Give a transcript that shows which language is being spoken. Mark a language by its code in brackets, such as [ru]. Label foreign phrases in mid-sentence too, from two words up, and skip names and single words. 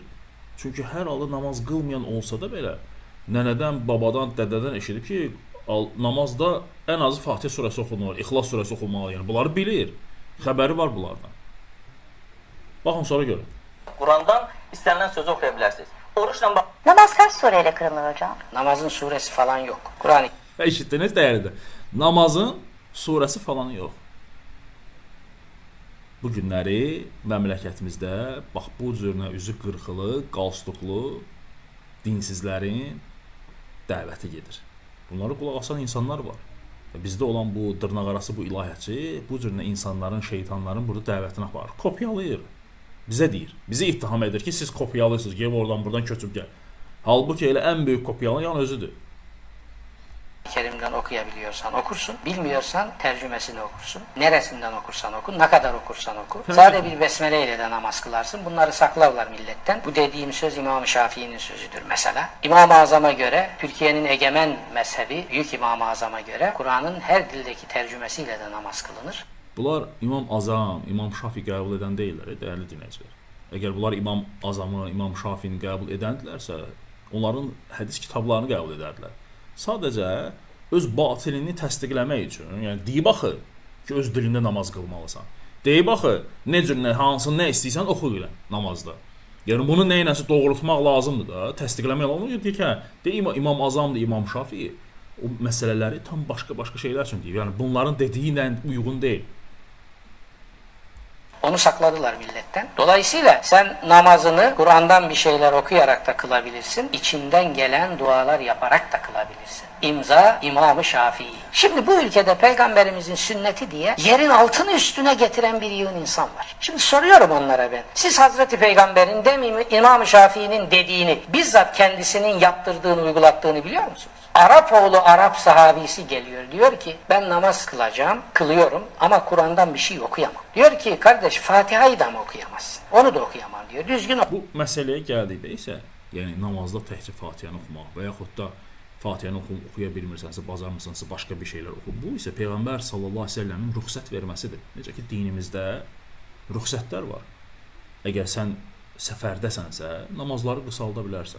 [az] Çünki hər halı namaz qılmayan olsa da belə, nənədən, babadan, dədədən eşidib ki, namazda ən azı Fatihə surəsi oxunmalı, İxlas surəsi oxunmalı, yəni bunları bilir. Xəbəri var bunlardan. Baxın sonra görün. Qurandan istənilən sözü oxuya bilərsiniz. Oruçla bax. [tr] Namaz kaç sureyle kılınır hocam? Namazın suresi falan yok. Kur'an-ı [az] Eşitdiniz dəyərlidir. Namazın surəsi falan yox. Bu günləri məmləkətimizdə bax bu cürünə üzü qırxılı, qalstuklu dinsizlərin dəvəti gedir. Bunlara qulaq asan insanlar var. Bizdə olan bu dırnaqarası bu ilahiyyətçi bu cürünə insanların, şeytanların burada dəvətini aparır. Kopyalayır. Bizə deyir. Bizi ittiham edir ki, siz kopyalısınız, gəlib oradan buradan köçüb gəl. Halbuki elə ən böyük kopyalayan özüdür. [tr] Kerim'den okuyabiliyorsan okursun. Bilmiyorsan tercümesini okursun. Neresinden okursan oku, ne kadar okursan oku. Sadece bir besmele ile de namaz kılarsın. Bunları saklarlar milletten. Bu dediğim söz İmam-ı Şafii'nin sözüdür mesela. İmam-ı Azam'a göre, Türkiye'nin egemen mezhebi, büyük İmam-ı Azam'a göre Kur'an'ın her dildeki tercümesiyle de namaz kılınır. [az] Bunlar İmam Azam, İmam Şafi qəbul edən deyirlər, dəyərli dinləyicilər. Əgər bunlar İmam Azamı, İmam Şafini qəbul edəndilərsə, onların hədis kitablarını qəbul edərdilər. Sadəcə öz batilini təsdiqləmək üçün, yəni deyib axı ki, öz dilində namaz qılmalısan. Deyib axı, necə, hansını nə istəyirsən oxu ilə namazda. Yəni bunu nə iləsə doğrultmaq lazımdır da, təsdiqləmək lazımdır. Deyir ki, İmam Azamdır, İmam Şafi o məsələləri tam başqa şeylər üçün deyir. Yəni bunların dediyi ilə uyğun deyil. [tr] Onu sakladılar milletten. Dolayısıyla sen namazını Kur'an'dan bir şeyler okuyarak da kılabilirsin. İçinden gelen dualar yaparak da kılabilirsin. İmza İmam-ı Şafii. Şimdi bu ülkede Peygamberimizin sünneti diye yerin altını üstüne getiren bir yığın insan var. Şimdi soruyorum onlara ben. Siz Hazreti Peygamber'in değil İmam-ı Şafii'nin dediğini bizzat kendisinin yaptırdığını, uygulattığını biliyor musunuz? Arap oğlu Arap sahabisi geliyor. Diyor ki ben namaz kılacağım, kılıyorum ama Kur'an'dan bir şey okuyamam. Diyor ki kardeş Fatiha'yı da mı okuyamazsın? Onu da okuyamam diyor. [az] Düzgün Bu məsələyə gəldikdə isə, yəni namazda təkcə Fatihəni oxumaq və yaxud da Fatihəni oxuya bilmirsənsə, bacarmırsansa başqa bir şeylər oxu. Bu isə Peyğəmbər [ar] صلى الله عليه وسلم [az] rüxsət verməsidir. Necə ki dinimizdə rüxsətlər var. Əgər sən səfərdəsənsə, namazları qısalda bilərsən.